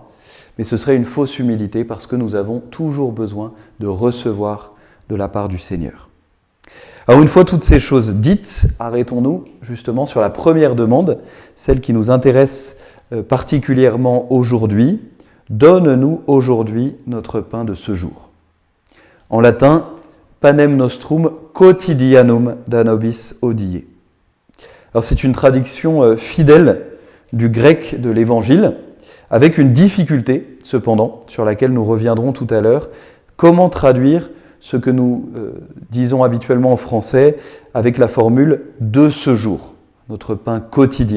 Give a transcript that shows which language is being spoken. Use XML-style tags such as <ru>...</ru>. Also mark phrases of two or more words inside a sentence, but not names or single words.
<fr>Mais ce serait une fausse humilité parce que nous avons toujours besoin de recevoir de la part du Seigneur. Alors une fois toutes ces choses dites, arrêtons-nous justement sur la première demande, celle qui nous intéresse particulièrement aujourd'hui. Donne-nous aujourd'hui notre pain de ce jour. En latin,</fr> <la>panem nostrum quotidianum da nobis hodie.</la> <fr>Alors c'est une traduction fidèle du grec de l'Évangile, avec une difficulté cependant, sur laquelle nous reviendrons tout à l'heure. Comment traduire ce que nous disons habituellement en français avec la formule « de ce jour », notre pain quotidien.</fr>